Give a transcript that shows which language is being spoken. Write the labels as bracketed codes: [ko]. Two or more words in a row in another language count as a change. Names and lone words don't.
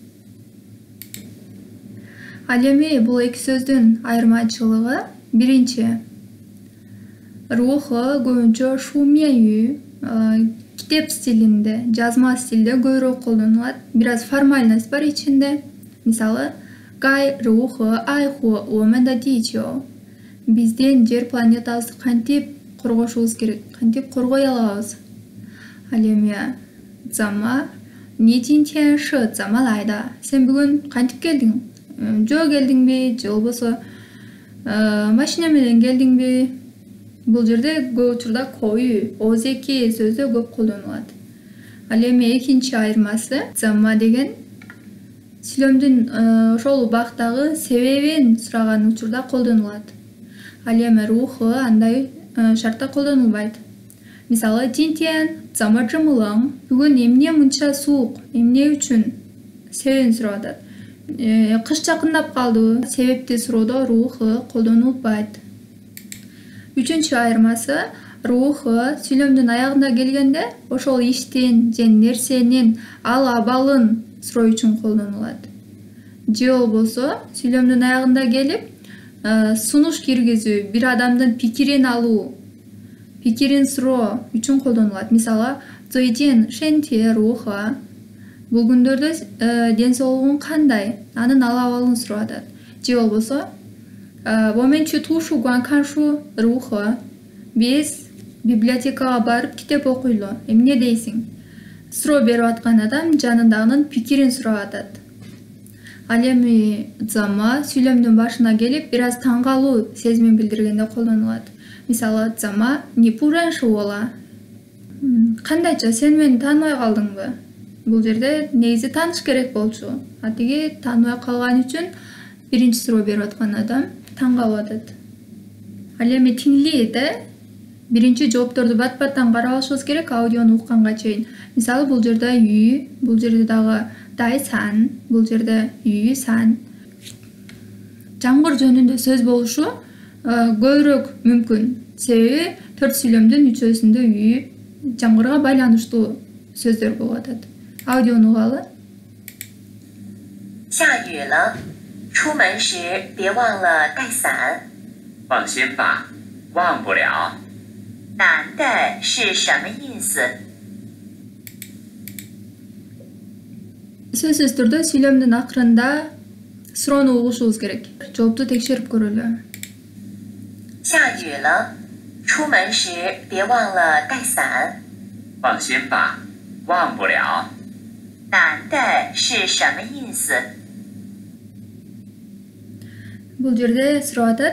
[ky] Ал эми бул эки сөздүн айырмачылыгы биринчи. Рухы көбүнчө шуменю китеп стилинде, жазма стилде көбүрөөк колдонулат. Бираз формальность бар ичинде. Мисалы, [zh] 该如何爱护我们的地球? [ky] Бизден жер планетабызды кантип коргошубуз керек, кантип коргой алабыз. Ал эми зама, [zh] 你今天是怎么来的? [ky] Сен бүгүн кантип келдиң? Жөө келдиңби, же болбосо машина менен келдиңби? Бул жерде көп учурда коюу, озеки сөздө көп колдонулат. Ал эми экинчи айырмасы, зама деген сүйлөмдүн ошол убактагы себебин сураган учурда колдонулат. Ал эми рухы андай шартта колдонулбайт. Мисалы, [zh] 今天怎么这么冷? [ky] Бүгүн эмне мынча суук? Эмне үчүн? Себебин сурап атат. Кыш жакындап калдыбы? Себепти суроодо рухы колдонулбайт. Үчүнчү айырмасы, рухы сүйлөмдүн аягында келгенде ошол иштин же нерсенин ал абалын суроо үчүн колдонулат. Же болбосо сүйлөмдүн аягында келип сунуш киргизүү, бир адамдын пикирин алуу, пикирин суроо үчүн колдонулат. Мисалы, [zh] 最近身体如何? [ky] Бул күндөрдө ден соолугуң кандай? Анын ал абалын сурап атат. Же болбосо, [zh] 我们去图书馆看书如何? [ky] Биз библиотекага барып китеп окуйлу. Эмне дейсиң? Суроо берип аткан адам жанындагынын пикирин сурап атат. Ал эми зама сүйлөмдүн башына келип, бираз таң калуу сезимин билдиргенде колдонулат. Мисалы, зама, [zh] 你不认识我了? [ky] Кандайча, сен мени тааныбай калдыңбы? Бул жерде негизи тааныш керек болчу. Атиги тааныбай калган үчүн биринчи суроо берип аткан адам таң калып атат. Ал эми тиңлийде биринчи жоопторду бат-баттан карап алышыбыз керек аудиону укканга чейин. Мисалы, бул жерде үй, бул жерде дагы дайсан, бул жерде үй, сан. Жамгыр жөнүндө сөз болушу көбүрөөк мүмкүн. Себеби төрт сүйлөмдүн үчөөсүндө үй, жамгырга байланыштуу сөздөр болуп атат. Аудиону угалы. [zh] 下雨了，出门时别忘了带伞。放心吧，忘不了。难的是什么意思？ [ky] Сөзсүз түрдө сүйлөмдүн акырында суроону угушубуз керек. Жоопту текшерип көрөлү. [zh] 下雨了，出门时别忘了带伞。放心吧，忘不了。难的是什么意思？ [ky] Бул жерде сурап атат.